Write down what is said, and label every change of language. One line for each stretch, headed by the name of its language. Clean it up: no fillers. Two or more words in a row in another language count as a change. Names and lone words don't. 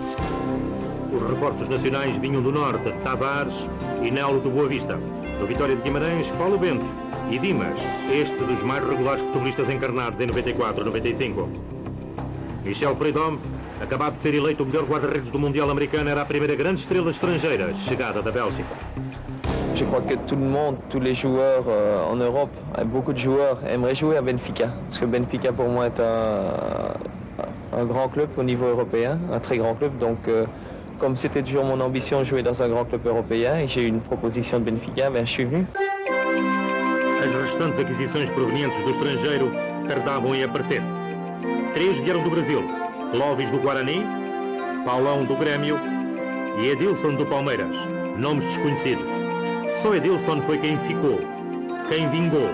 Portuguese: Os reforços nacionais vinham do norte, Tavares e Nelo do Boa Vista. Do Vitória de Guimarães, Paulo Bento e Dimas, este dos mais regulares futebolistas encarnados em 94-95. Michel Prudhomme, acabado de ser eleito o melhor guarda-redes do Mundial americano, era a primeira grande estrela estrangeira chegada da Bélgica.
French: Je crois que tout le monde, tous les joueurs en Europe, beaucoup de joueurs aimeraient jouer à Benfica. Parce que Benfica pour moi est un grand club au niveau européen, un très grand club. Donc comme c'était toujours mon ambition de jouer dans un grand club européen et j'ai eu une proposition de Benfica, je suis venu.
Portuguese: As restantes aquisições provenientes do estrangeiro tardavam em aparecer. 3 vieram do Brasil: Clóvis do Guarani, Paulão do Grêmio e Edilson do Palmeiras. Nomes desconhecidos. Só Edilson foi quem ficou, quem vingou.